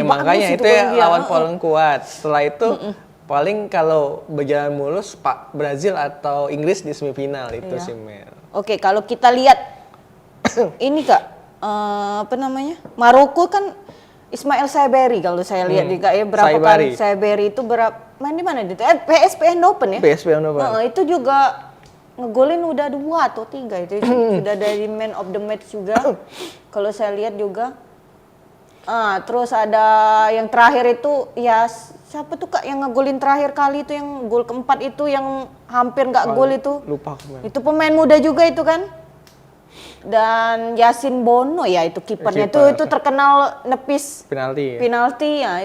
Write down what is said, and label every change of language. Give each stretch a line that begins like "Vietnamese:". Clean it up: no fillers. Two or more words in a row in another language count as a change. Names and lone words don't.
Indonesian: Makanya itu lawan paling kuat. Setelah itu paling kalau berjalan mulus Pak Brazil atau Inggris di semifinal itu sih Mel. Oke, kalau kita lihat ini Kak, Maroko kan Ismail Saibari kalau saya lihat juga ya berapa kali Saibari itu main di mana itu? PSV Eindhoven ya? PSV Eindhoven. Itu juga ngegolin udah 2 atau 3 itu sudah dari
English: man of the match
Indonesian: juga. Kalau saya lihat juga. Terus ada yang terakhir itu ya siapa tuh Kak yang ngegolin terakhir kali itu yang gol keempat itu yang hampir nggak gol itu. Lupa. Itu pemain muda juga itu kan. Dan Yasin Bono ya itu kipernya itu terkenal nepis penalti ya.